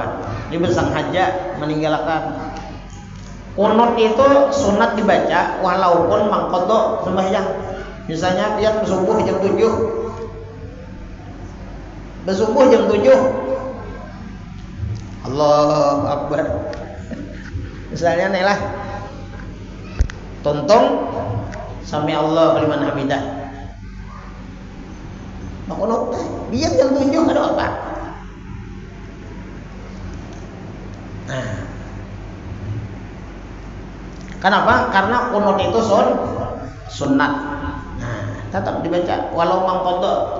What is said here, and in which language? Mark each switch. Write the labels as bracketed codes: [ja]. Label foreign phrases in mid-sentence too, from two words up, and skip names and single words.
[bjn] Ini bersengaja meninggalkan. Kunut itu sunat dibaca walaupun mangkodo sembahyang. Misalnya dia bersubuh jam 7. Bersubuh jam 7. [ar] الله أكبر. [bjn] Misalnya nih lah. Tuntung [ar] سمع الله لمن حمده. [bjn] Kunut biar jam 7 ada apa? Nah, kenapa? Karena kunut itu sunat. Nah, tetap dibaca walau mangkodo.